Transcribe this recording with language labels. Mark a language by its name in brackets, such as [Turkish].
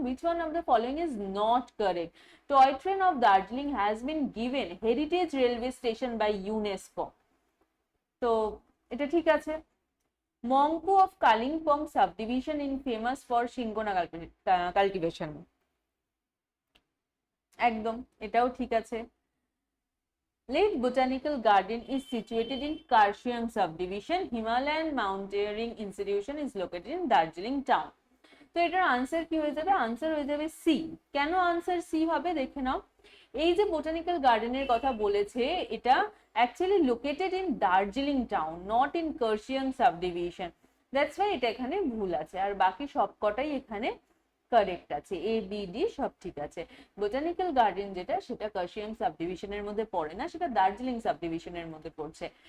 [English] Which one of the following is not correct? Toy train of Darjeeling has been given heritage railway station by UNESCO. [Bangla] তো এটা ঠিক আছে। [English] Mungpoo of Kalimpong subdivision in famous for cinchona cultivation, [Bangla] একদম এটাও ঠিক আছে। [English] Lake Botanical Garden is situated in Karshiang subdivision. Himalayan Mountaineering Institution is located in Darjeeling town. [Bangla] তো এটার আনসার কি হয়ে যাবে? আনসার হয়ে যাবে সি। কেন আনসার সি হবে দেখে নাও। এই যে বোটানিক্যাল গার্ডেনের কথা বলেছে, এটা actually [English] Located in Darjeeling town, not in Kurseong subdivision. That's why [Bangla] এটা এখানে ভুল আছে, আর বাকি সবকটাই এখানে কারেক্ট আছে। এ বি ডি সব ঠিক আছে। বোটানিক্যাল গার্ডেন যেটা, সেটা কার্শিয়াং সাবডিভিশনের মধ্যে পড়ে না, সেটা দার্জিলিং সাবডিভিশনের মধ্যে পড়ছে।